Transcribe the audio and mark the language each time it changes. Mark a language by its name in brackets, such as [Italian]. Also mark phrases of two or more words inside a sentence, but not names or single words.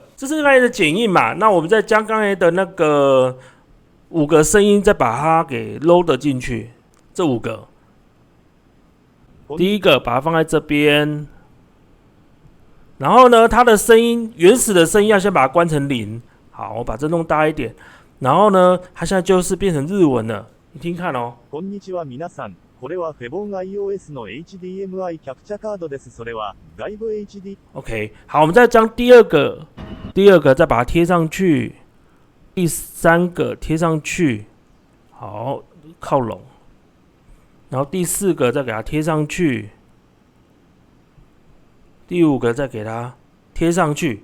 [Chinese] 这是刚才的剪映嘛？那我们再将刚才的那个5个声音再把它给 load 进去，这5个。第一个把它放在这边，然后呢，它的声音原始的声音要先把它关成0。好，我把这弄大一点，然后呢，它现在就是变成日文了。你听看哦。 [Japanese] こんにちは皆さん。 これはフェボン iOS の HDMI キャプチャカードです。それは外部 [Chinese] OK， 好，我们再将第二个再把它贴上去，第三个贴上去，好，靠拢，然后第四个再给它贴上去，第五个再给它贴上去。